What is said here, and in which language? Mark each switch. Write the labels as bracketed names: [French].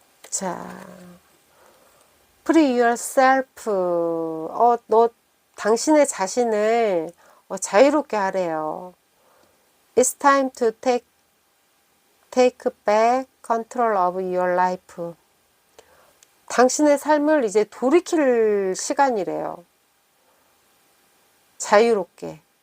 [English] 자, Free yourself. [Korean] 너 당신의 자신을 자유롭게 하래요. [English] It's time to take back control of your life. [Korean] 당신의 삶을 이제 돌이킬 시간이래요. 자유롭게.